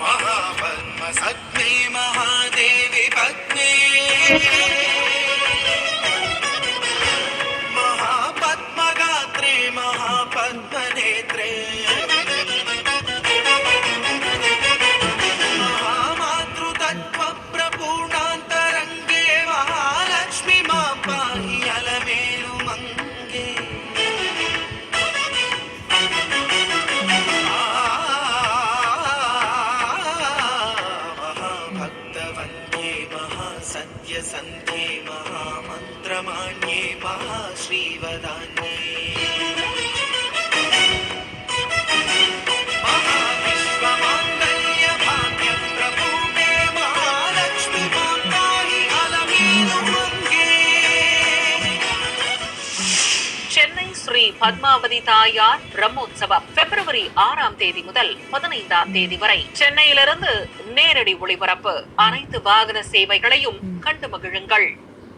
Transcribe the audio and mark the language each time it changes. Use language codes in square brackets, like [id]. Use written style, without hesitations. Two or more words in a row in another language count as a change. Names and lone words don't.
[sa] महादेवि पद्मे महापद्मगात्रे महापद्मनेत्रे महामातृतत्त्व प्रपूर्णान्तरङ्गे महालक्ष्मि मां पाहि अलमेलु मङ्गे. सत्य संध्ये महामंत्रमाण्ये महाश्रीवदान्ये महाविश्वमाङ्गल्य भाग्य प्रपूर्णे महालक्ष्मी माताहि अलमेलु मङ्गे. [ta] சென்னை ஸ்ரீ பத்மாவதி தாயார் பிரம்மோற்சவம் பிப்ரவரி 6ஆம் தேதி முதல் 15ஆம் தேதி வரை சென்னையிலிருந்து நேரடி ஒளிபரப்பு. அனைத்து வாகன சேவைகளையும் கண்டு மகிழுங்கள்.